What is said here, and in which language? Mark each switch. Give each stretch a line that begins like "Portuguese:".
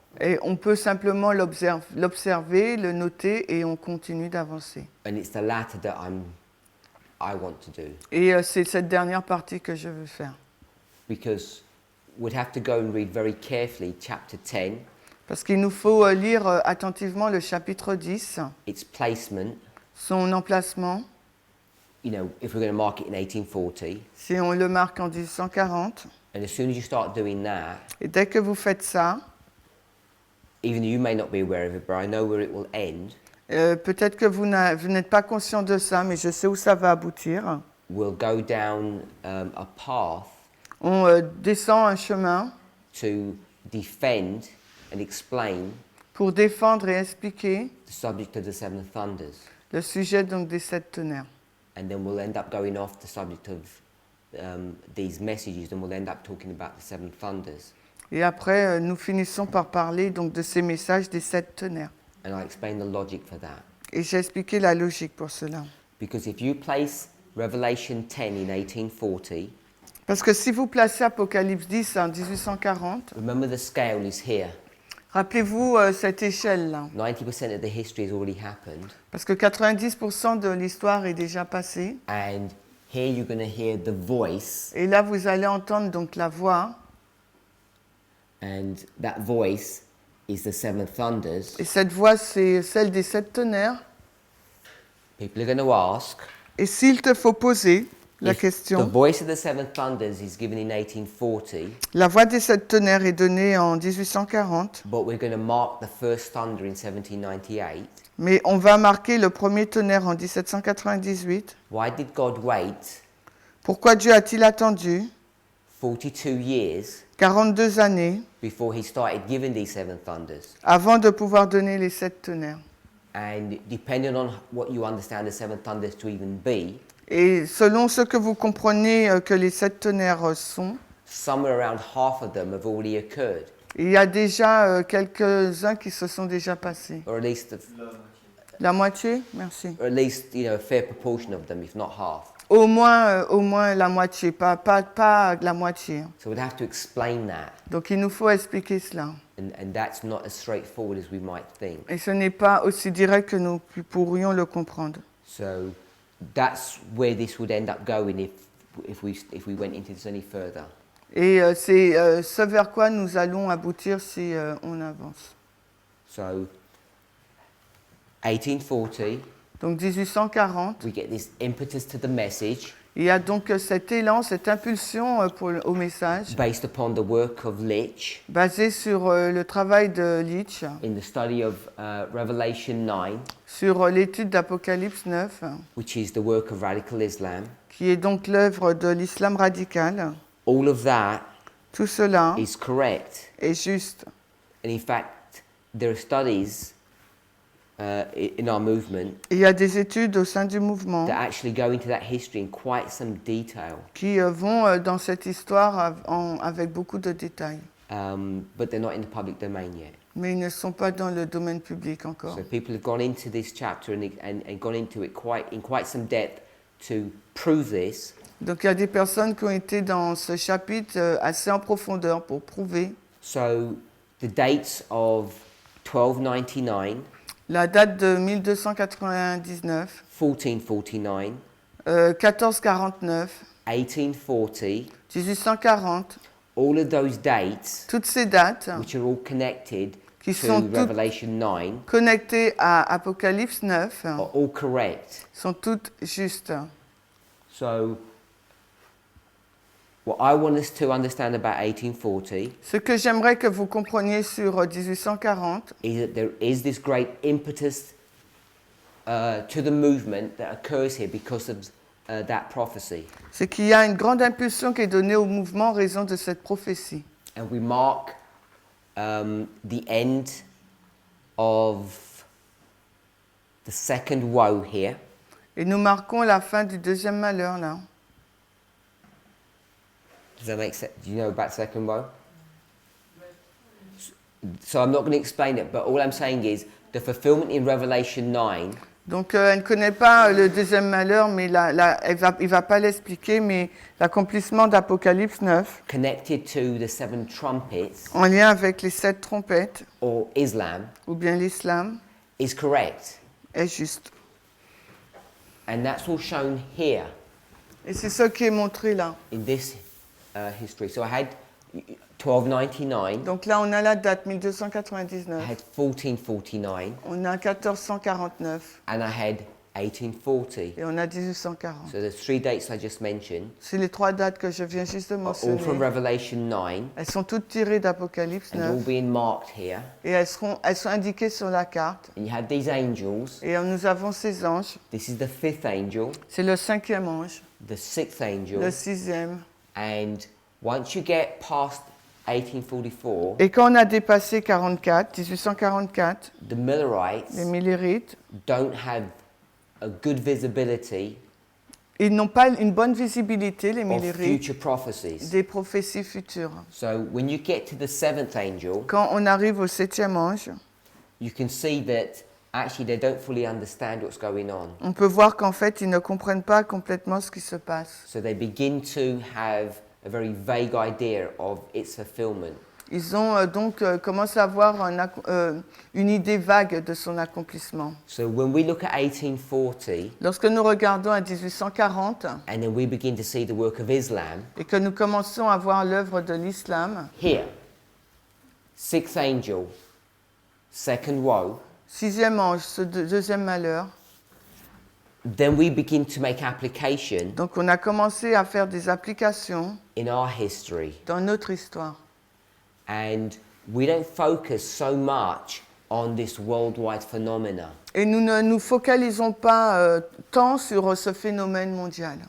French: Et on peut simplement l'observer, le noter, et on continue d'avancer.
English: And it's the latter that I want to do,
French: Et c'est cette dernière partie que je veux faire.
English: because we'd have to go and read very carefully chapter 10,
French: Parce qu'il nous faut lire attentivement le chapitre 10,
English: its placement.
French: son emplacement.
English: You know, if we're going to mark it in 1840,
French: Si on le marque en 1840,
English: and as soon as you start doing that,
French: et dès que vous faites ça,
English: even though you may not be aware of it, but I know where it will end,
French: peut-être que vous n'êtes pas conscient de ça, mais je sais où ça va aboutir.
English: we'll go down a path
French: On descend un chemin
English: to defend and explain
French: pour défendre et expliquer
English: the subject of the seven thunders.
French: le sujet donc des 7 tonnerres.
English: And then we'll end up going off the subject of these messages, and we'll end up talking about the seven thunders.
French: Et après, nous finissons par parler donc de ces messages des 7 tonnerres.
English: And I'll explain the logic for that.
French: Et j'ai expliqué la logique pour cela.
English: Because if you place Revelation 10 in 1840,
French: Parce que si vous placez Apocalypse 10 en 1840,
English: remember the scale is here.
French: rappelez-vous cette échelle-là.
English: 90% of the history has already happened.
French: Parce que 90% de l'histoire est déjà passée.
English: And here you're going to hear the voice,
French: Et là, vous allez entendre donc la voix.
English: and that voice is the seven thunders.
French: Et cette voix, c'est celle des 7 tonnerres.
English: People are going to ask,
French: Et s'il te faut poser la
English: if the
French: question,
English: voice of the seven thunders is given in 1840,
French: la voix des 7 tonnerres est donnée en 1840,
English: but we're going to mark the first thunder in 1798,
French: mais on va marquer le premier tonnerre en 1798.
English: why did God wait
French: Pourquoi Dieu a-t-il attendu
English: 42 years
French: 42 années
English: before he started giving these seven thunders?
French: avant de pouvoir donner les 7 tonnerres?
English: And depending on what you understand the seven thunders to even be,
French: Et selon ce que vous comprenez que les 7 tonnerres sont,
English: somewhere around half of them have already occurred,
French: il y a déjà quelques-uns qui se sont déjà passés.
English: or at least
French: La moitié? Merci.
English: or at least a fair proportion of them, if not half.
French: Au moins la moitié, pas la moitié.
English: So we'd have to explain that,
French: Donc il nous faut expliquer cela.
English: and that's not as straightforward as we might think.
French: Et ce n'est pas aussi direct que nous pourrions le comprendre.
English: So that's where this would end up going if we went into this any further.
French: Et c'est ce vers quoi nous allons aboutir si on avance.
English: So 1840,
French: Donc 1840,
English: we get this impetus to the message
French: il y a donc cet élan, cette impulsion au message,
English: based upon the work of Litch
French: basé sur le travail de Litch,
English: in the study of Revelation 9,
French: sur l'étude d'Apocalypse 9,
English: which is the work of radical Islam.
French: qui est donc l'œuvre de l'islam radical.
English: All of that
French: Tout cela
English: is correct.
French: est juste.
English: And in fact, there are studies in our movement
French: Il y a des études au sein du mouvement
English: that actually go into that history in quite some detail,
French: qui vont dans cette histoire avec beaucoup de détails.
English: but they're not in the public domain yet.
French: Mais ils ne sont pas dans le domaine public encore.
English: So people have gone into this chapter and gone into it in quite some depth to prove this.
French: Donc il y a des personnes qui ont été dans ce chapitre assez en profondeur pour prouver.
English: So the dates of 1299,
French: La date de 1299,
English: 1449,
French: 1449,
English: 1840,
French: 1840,
English: all of those dates,
French: toutes ces dates
English: which are all connected
French: qui
English: to
French: sont toutes
English: Revelation 9,
French: connectées à Apocalypse 9
English: are all correct.
French: sont toutes justes.
English: So what I want us to understand about 1840
French: Ce que j'aimerais que vous compreniez sur 1840,
English: is that there is this great impetus to the movement that occurs here because of that prophecy.
French: c'est qu'il y a une grande impulsion qui est donnée au mouvement en raison de cette prophétie.
English: And we mark the end of the second woe here.
French: Et nous marquons la fin du deuxième malheur là.
English: Does that make sense? Do you know about the second row? So I'm not going to explain it, but all I'm saying is the fulfillment in Revelation 9
French: Donc, elle ne connaît pas le deuxième malheur, mais il va pas l'expliquer, mais l'accomplissement d'Apocalypse 9,
English: connected to the 7 trumpets
French: en lien avec les 7 trompettes,
English: or Islam
French: ou bien l'islam,
English: is correct.
French: est juste.
English: And that's all shown here
French: Et c'est ce qui est montré là.
English: in this history. So I had 1299,
French: Donc là, on a la date
English: I
French: 1299,
English: had 1449,
French: on a 1449
English: and I had 1840.
French: et on a 1840.
English: So the 3 dates I just mentioned
French: C'est les 3 dates que je viens juste de
English: are all from
French: mentionner.
English: Revelation 9
French: Elles sont toutes tirées d'Apocalypse
English: and all
French: 9
English: being marked here.
French: et elles sont indiquées sur la carte.
English: And you have these angels.
French: Et nous avons ces anges.
English: This is the 5th angel,
French: C'est le 5e ange,
English: the 6th angel,
French: le 6e.
English: and once you get past 1844,
French: Et quand on a dépassé 1844,
English: the Millerites
French: les Millérites,
English: don't have a good visibility
French: ils n'ont pas une bonne visibilité, les
English: of
French: Millérites,
English: future prophecies.
French: des prophéties futures.
English: So when you get to the 7th angel,
French: Quand on arrive au 7e ange,
English: you can see that actually they don't fully understand what's going on.
French: on peut voir qu'en fait, ils ne comprennent pas complètement ce qui se passe.
English: So they begin to have a very vague idea of its fulfillment.
French: Ils ont commencé à avoir une idée vague de son accomplissement.
English: So when we look at 1840
French: Lorsque nous regardons à 1840
English: and then we begin to see the work of Islam,
French: et que nous commençons à voir l'œuvre de l'islam,
English: here, 6th angel, 2nd row,
French: 6e ange, ce deuxième malheur,
English: then we begin to make application
French: donc on a commencé à faire des applications
English: in our history.
French: dans notre histoire.
English: And we don't focus so much on this worldwide phenomena
French: Et nous ne nous focalisons pas tant sur ce phénomène mondial